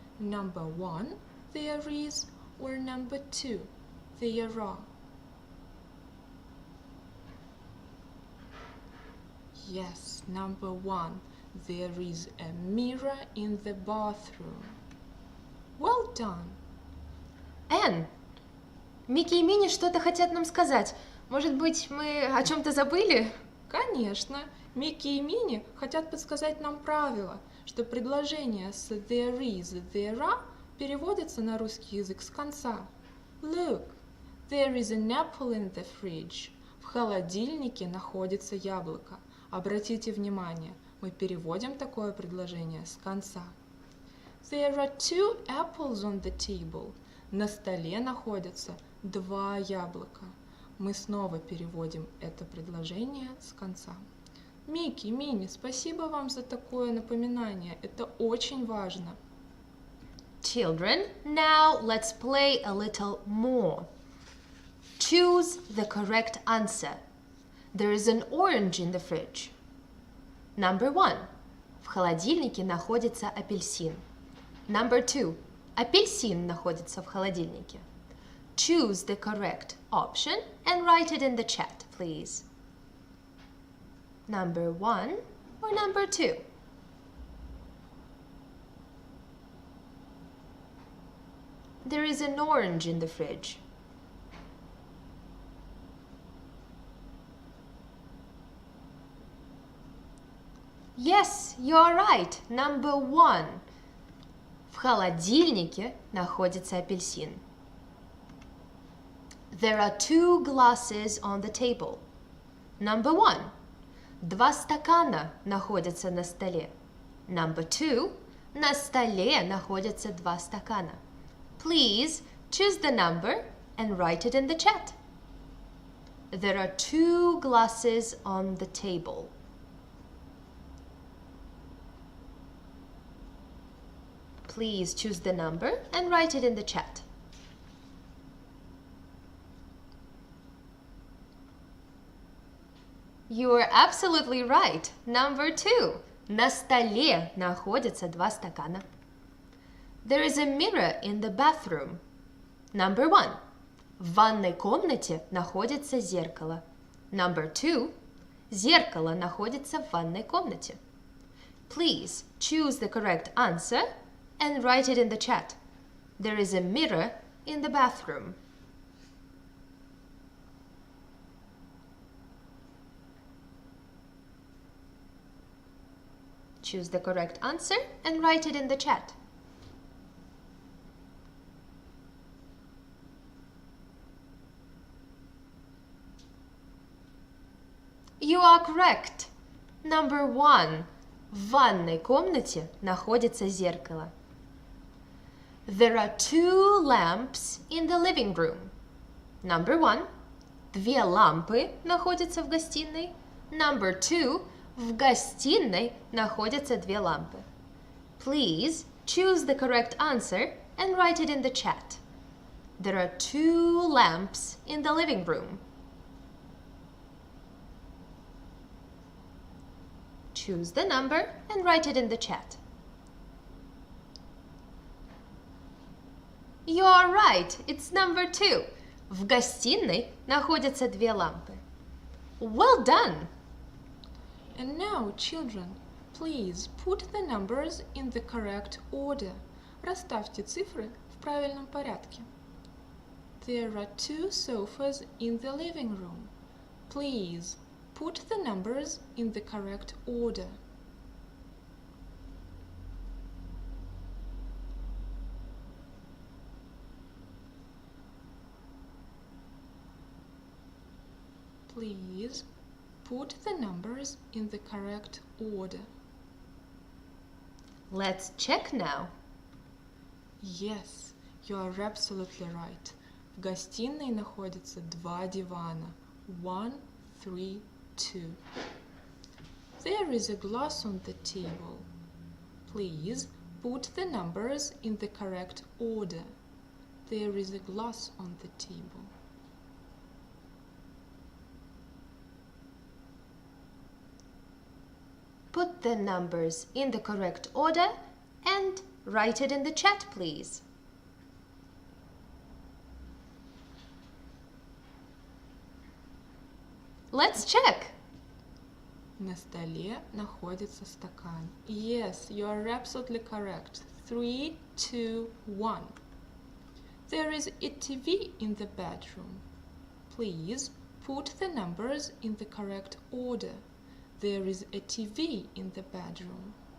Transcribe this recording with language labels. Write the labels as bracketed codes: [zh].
[en] Number 1, there is, or number 2, there are. Yes, number 1, there is a mirror in the bathroom. Well done. [ru] Энн, Микки и Мини что-то хотят нам сказать. Может быть, мы о чем-то забыли? Конечно, Микки и Мини хотят подсказать нам правило, что предложение с [en] there is, there are [ru] переводится на русский язык с конца. [en] Look, there is an apple in the fridge. [ru] В холодильнике находится яблоко. Обратите внимание, мы переводим такое предложение с конца. [en] There are 2 apples on the table. [ru] На столе находятся 2 яблока. Мы снова переводим это предложение с конца. Микки, Мини, спасибо вам за такое напоминание. Это очень важно. [en] Children, now let's play a little more. Choose the correct answer. There is an orange in the fridge. Number 1. [ru] В холодильнике находится апельсин. [en] Number 2. [ru] Апельсин находится в холодильнике. [en] Choose the correct option and write it in the chat, please. Number 1 or number 2? There is an orange in the fridge. Yes, you are right. Number 1. [ru] В холодильнике находится апельсин. [en] There are 2 glasses on the table. Number 1. [ru] 2 стакана находятся на столе. [en] Number 2. [ru] На столе находятся 2 стакана. [en] Please choose the number and write it in the chat. There are 2 glasses on the table. Please choose the number and write it in the chat. You are absolutely right. Number 2. [ru] На столе находятся 2 стакана. [en] There is a mirror in the bathroom. Number 1. [ru] В ванной комнате находится зеркало. [en] Number 2. [ru] Зеркало находится в ванной комнате. [en] Please choose the correct answer and write it in the chat. There is a mirror in the bathroom. Choose the correct answer and write it in the chat. You are correct. Number 1. [ru] В ванной комнате находится зеркало. [en] There are 2 lamps in the living room. Number 1. [ru] 2 лампы находятся в гостиной. [en] Number 2. [ru] В гостиной находятся 2 лампы. [en] Please choose the correct answer and write it in the chat. There are 2 lamps in the living room. Choose the number and write it in the chat. You are right, it's number 2. [ru] В гостиной находятся 2 лампы. [en] Well done! And now, children, please put the numbers in the correct order. [ru] Расставьте цифры в правильном порядке. [en] There are 2 sofas in the living room. Please put the numbers in the correct order. Please put the numbers in the correct order. Let's check now. Yes, you are absolutely right. [ru] В гостиной находятся 2 дивана. [en] 1, 3, 2. There is a glass on the table. Please put the numbers in the correct order. There is a glass on the table. Put the numbers in the correct order and write it in the chat, please. Let's check. [ru] На столе находится стакан. [en] Yes, you are absolutely correct. 3, 2, 1. There is a TV in the bedroom. Please put the numbers in the correct order. There is a TV in the bedroom.